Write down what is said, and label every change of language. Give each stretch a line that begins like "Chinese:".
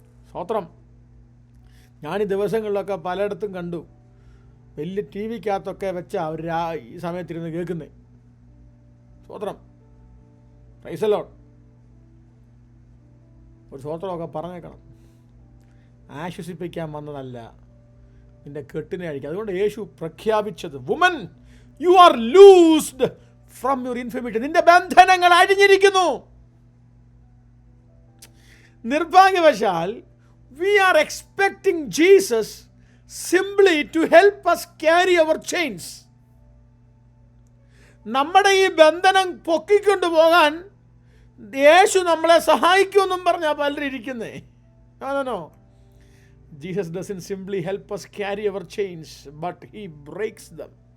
Malayalam: സ്വോത്രം. ഞാൻ ഈ ദിവസങ്ങളിലൊക്കെ പലയിടത്തും കണ്ടു, വലിയ ടി വിക്കകത്തൊക്കെ വെച്ചാൽ അവർ ഈ സമയത്തിരുന്ന് കേൾക്കുന്നത്. സ്വോത്രം. Praise the Lord. ഒരു സ്വോത്രമൊക്കെ പറഞ്ഞേക്കണം. ആശ്വസിപ്പിക്കാൻ വന്നതല്ല, നിന്റെ കെട്ടിനെ അഴിക്കുക. അതുകൊണ്ട് യേശു പ്രഖ്യാപിച്ചത്,
English: Woman you are loosed from your infirmity.
Malayalam: നിന്റെ ബന്ധനങ്ങൾ അഴിഞ്ഞിരിക്കുന്നു.
English: നിർഭാഗ്യവശാൽ we are expecting Jesus simply to help us carry our chains.
Malayalam: നമ്മുടെ ഈ ബന്ധനം പൊക്കിക്കൊണ്ടു പോകാൻ യേശു നമ്മളെ സഹായിക്കുമെന്നും പറഞ്ഞാൽ പലരും ഇരിക്കുന്നേ.
English: No. Jesus doesn't simply help us carry our chains, but he breaks them.